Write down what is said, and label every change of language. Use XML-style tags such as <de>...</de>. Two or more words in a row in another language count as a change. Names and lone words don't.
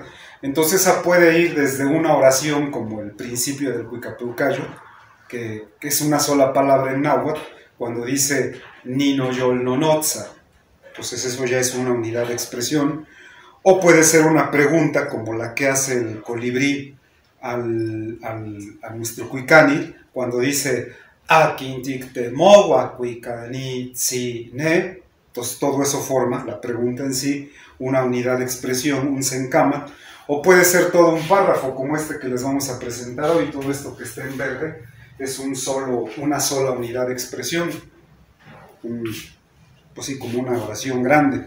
<es>Entonces esa puede ir desde una oración como el principio del Cuicapeucayotl, que es una sola palabra en náhuatl, cuando dice</es> <nah>Nino Yol Nonotza,</nah> <es>entonces eso ya es una unidad de expresión. O puede ser una pregunta como la que hace el colibrí a nuestro Cuicani, cuando dice</es> <nah>Akintik te mogua Cuicani tsi ne.</nah> <es>Entonces todo eso forma, la pregunta en sí, una unidad de expresión, un sencamatl. O puede ser todo un párrafo como este que les vamos a presentar hoy. Todo esto que está en verde es una sola unidad de expresión, pues sí, como una oración grande.</es>